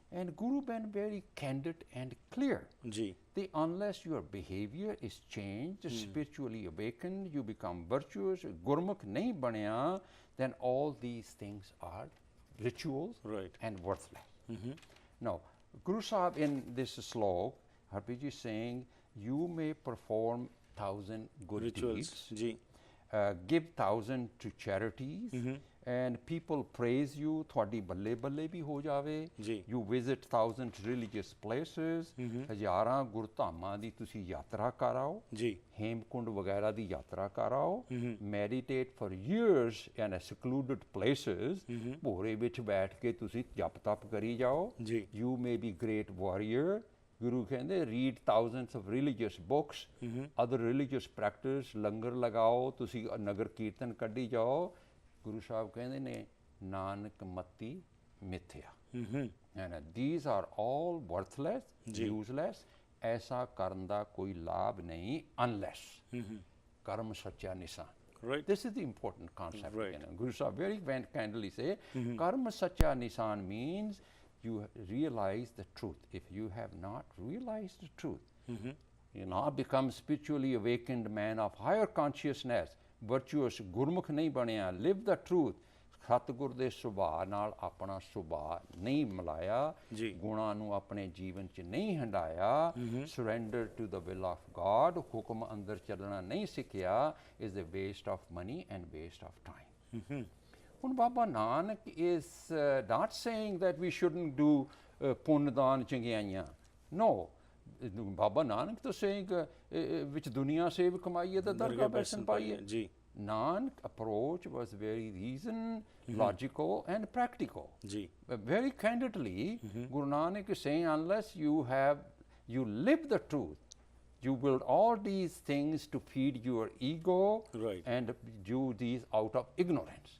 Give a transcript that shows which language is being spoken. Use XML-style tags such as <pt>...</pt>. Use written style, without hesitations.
<en>And Guru been very candid and clear. That unless your behavior is changed, spiritually awakened, you become virtuous,</en> <pa>Gurmukh nahi banaya,</pa> <en>then all these things are rituals and worthless. Now, Guru Sahib in this slok, Harpreet ji saying, you may perform 1,000 good deeds, give 1,000 to charities, and people praise you,</en> <pa>ਤੁਹਾਡੀ ਬੱਲੇ ਬੱਲੇ ਵੀ ਹੋ ਜਾਵੇ। ਜੀ।</pa> <en>You visit thousands religious places,</en> <pa>ਹਜ਼ਾਰਾਂ ਗੁਰਧਾਮਾਂ ਦੀ ਤੁਸੀਂ ਯਾਤਰਾ ਕਰ ਆਓ। ਜੀ। ਹੇਮਕੁੰਡ ਵਗੈਰਾ ਦੀ ਯਾਤਰਾ ਕਰ ਆਓ।</pa> <en>Meditate for years in a secluded places,</en> <pa>ਭੋਰੇ ਵਿੱਚ ਬੈਠ ਕੇ ਤੁਸੀਂ ਜਪ ਤਪ ਕਰੀ ਜਾਓ। ਜੀ।</pa> <en>You may be great warrior,</en> <pa>ਗੁਰੂ ਕਹਿੰਦੇ</pa> <en>read thousands of religious books, other religious practice,</en> <pa>ਲੰਗਰ ਲਗਾਓ, ਤੁਸੀਂ ਨਗਰ ਕੀਰਤਨ ਕੱਢੀ ਜਾਓ। ਗੁਰੂ ਸਾਹਿਬ ਕਹਿੰਦੇ ਨੇ ਨਾਨਕ ਮਤੀ ਮਿਥਿਆ।</pa> <en>And these are all worthless, useless,</en> <pa>ਐਸਾ ਕਰਨ ਦਾ ਕੋਈ ਲਾਭ ਨਹੀਂ</pa> <en>unless</en> <pa>ਕਰਮ ਸੱਚਾ ਨਿਸ਼ਾਨ।</pa> <en>Right. This is the important concept. Right. Guru Sahib very kindly say,</en> <pa>karma satya nisan</pa> <en>means you realize the truth. If you have not realized the truth, you now become spiritually awakened man of higher consciousness, virtuous,</en> <pa>gurmukh nahi baniya,</pa> <en>live the truth.</en> <pa>ਸਤਿਗੁਰ ਦੇ ਸੁਭਾਅ ਨਾਲ ਆਪਣਾ ਸੁਭਾਅ ਨਹੀਂ ਮਿਲਾਇਆ, ਗੁਣਾਂ ਨੂੰ ਆਪਣੇ ਜੀਵਨ 'ਚ ਨਹੀਂ ਹੰਡਾਇਆ,</pa> <en>surrender to the will of God,</en> <pa>ਹੁਕਮ ਅੰਦਰ ਚੱਲਣਾ ਨਹੀਂ ਸਿੱਖਿਆ,</pa> <en>is a waste of money and waste of time. ਹੁਣ Baba Nanak is not saying that we shouldn't do</en> <pa>ਪੁੰਨ ਦਾਨ ਚੰਗਿਆਈਆਂ.</pa> <en>No.</en> <pa>ਬਾਬਾ ਨਾਨਕ ਤਾਂ</pa> <en>saying</en> <pa>ਵਿੱਚ ਦੁਨੀਆ ਸੇਵ ਕਮਾਈਏ ਤਾਂ ਦਰਗਾਹ ਬੈਠਣ ਪਾਈਏ। ਜੀ।</pa> <en>Nanak approach was very reason, logical and practical. Very candidly, Guru Nanak is saying unless you live the truth, you build all these things to feed your ego, and do these out of ignorance.</en>